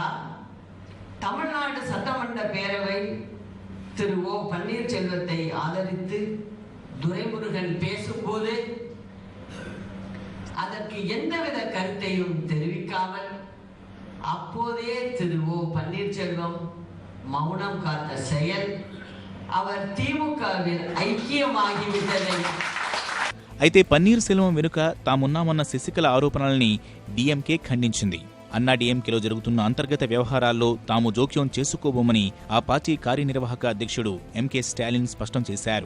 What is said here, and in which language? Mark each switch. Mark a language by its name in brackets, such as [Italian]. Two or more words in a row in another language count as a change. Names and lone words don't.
[Tamil] தமிழ்நாடு சட்டமன்ற பேரவை திரு ஓ பன்னீர்செல்வத்தை ஆதரித்து துரைமுருகன் பேசும்போது அதற்கு எந்தவித கருத்தையும் தெரிவிக்காமல் அப்போதே திரு ஓ பன்னீர்செல்வம் மௌனம் காத்த செயல் அவர் திமுகவில் ఐక్యమాగివిటதை. [Telugu] అయితే పన్నీర్ సెల్వం వెనుక తామున్నామన్న శశికళ ఆరోపణల్ని డీఎంకే ఖండించింది. అన్నా డీఎంకేలో జరుగుతున్న అంతర్గత వ్యవహారాల్లో తాము జోక్యం చేసుకోబోమని ఆ పార్టీ కార్యనిర్వాహక అధ్యక్షుడు ఎంకే స్టాలిన్ స్పష్టం చేశారు.